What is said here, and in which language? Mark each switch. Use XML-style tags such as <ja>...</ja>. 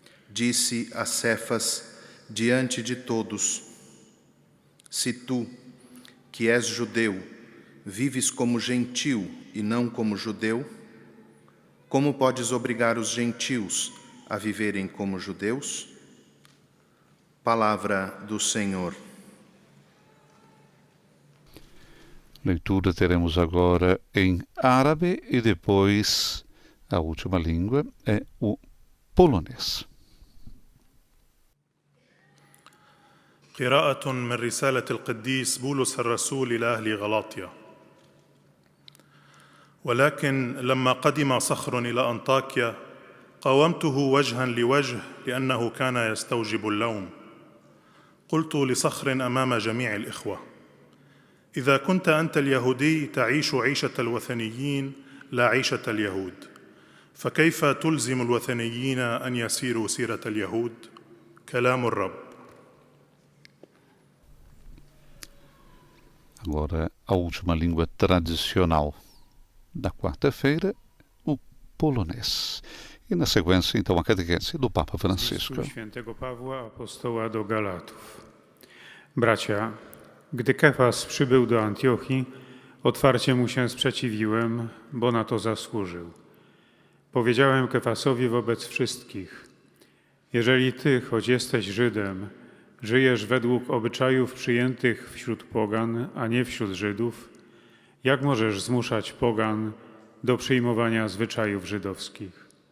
<pt>Disse a Cefas diante de todos: se tu, que és judeu, vives como gentil e não como judeu, como podes obrigar os gentios a viverem como judeus? Palavra do Senhor. Leitura teremos agora em árabe e depois a última língua é o polonês.</pt> <ar>قراءة من رسالة القديس بولس الرسول إلى أهل غلاطيا. ولكن لما قدم صخر إلى أنطاكيا قاومته وجها لوجه لأنه كان يستوجب اللوم. قلت لصخر أمام جميع الإخوة: إذا كنت أنت اليهودي تعيش عيشة الوثنيين لا عيشة اليهود، فكيف تلزم الوثنيين أن يسيروا سيرة اليهود؟ كلام الرب.</ar> <pt>Agora, a última língua tradicional da quarta-feira, o polonês. I na sequência, então, a catequese do Papa Francisco.</pt> <pl>Świętego Pawła, apostoła do Galatów. Bracia, gdy Kefas przybył do Antiochii, otwarcie mu się sprzeciwiłem, bo na to zasłużył. Powiedziałem Kefasowi wobec wszystkich: jeżeli ty, choć jesteś Żydem, żyjesz według obyczajów przyjętych wśród pogan, a nie wśród Żydów, jak możesz zmuszać pogan do przyjmowania zwyczajów żydowskich?</pl>